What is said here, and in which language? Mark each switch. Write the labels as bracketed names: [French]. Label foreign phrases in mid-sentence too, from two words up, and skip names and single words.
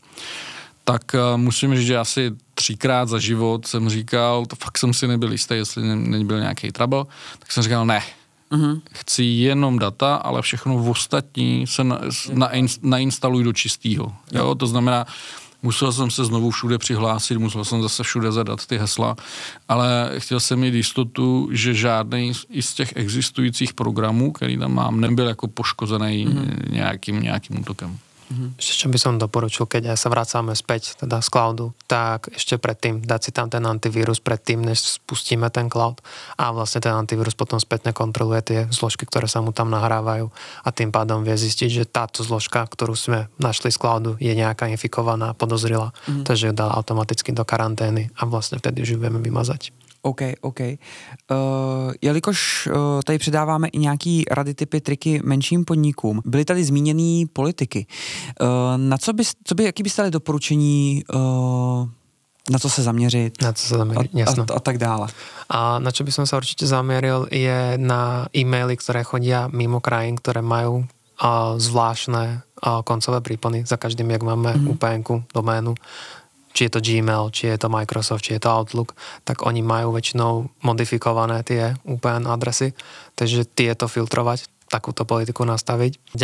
[Czech] Tak musím říct, že asi 3krát za život jsem říkal, to fakt jsem si nebyl jistý, jestli nebyl nějaký trouble, tak jsem říkal, ne, chci jenom data, ale všechno v ostatní se nainstaluj do čistýho. Jo? To znamená, musel jsem se znovu všude přihlásit, musel jsem zase všude zadat ty hesla, ale chtěl jsem mít jistotu, že žádný z těch existujících programů, který tam mám, nebyl jako poškozený nějakým útokem. [Slovak] Ešte čo by som doporučil, keď sa vracame späť teda z cloudu, tak ešte predtým dať si tam ten antivírus predtým, než spustíme ten cloud, a vlastne ten antivírus potom spätne kontroluje tie zložky, ktoré sa mu tam nahrávajú, a tým pádom vie zistiť, že táto zložka, ktorú sme našli z cloudu, je nejaká infikovaná, podozrila, takže ju dá automaticky do karantény a vlastne vtedy už ju vieme vymazať. [Czech] OK. Jelikož tady předáváme i nějaký rady, typy, triky menším podnikům, byly tady zmíněný politiky. Jaký byste dali doporučení, na co se zaměřit? Na co se zaměřit, jasno. A tak dále. [Slovak] A na čo by som sa určite zamieril, je na e-maily, ktoré chodia mimo krajín, ktoré majú zvláštne koncové prípony. Za každým, jak máme UPN-ku, doménu, či je to Gmail, či je to Microsoft, či je to Outlook, tak oni majú väčšinou modifikované tie UPN adresy, takže tieto filtrovať, takúto politiku nastaviť.